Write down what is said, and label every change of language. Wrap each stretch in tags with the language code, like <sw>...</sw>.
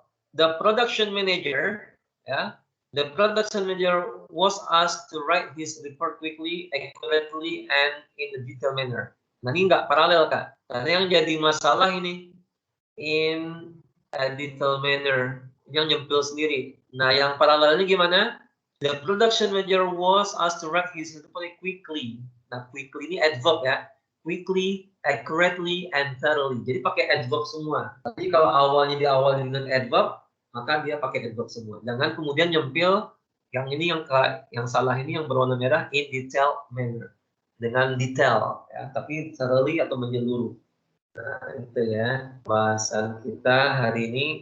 <en>The production manager, ya, the production manager was asked to write his report quickly, accurately, and in a detailed manner.</en> <id>Nah, ini nggak paralel, Kak. Karena yang jadi masalah ini</id> <en>in a detailed manner,</en> <id>yang nyempil sendiri. Nah, yang paralel ini gimana?</id> <en>The production manager was asked to write his report quickly. Nah, quickly ini adverb ya. Quickly, accurately, and thoroughly.</en> <id>Jadi pakai adverb semua. Jadi kalau awalnya diawali dengan adverb, maka dia pakai adverb semua. Jangan kemudian nyempil yang ini yang salah ini yang berwarna merah</id> <en>in detailed manner.</en> <id>Dengan detail ya, tapi thoroughly atau menyeluruh. Nah, itu ya bahasan kita hari ini.</id>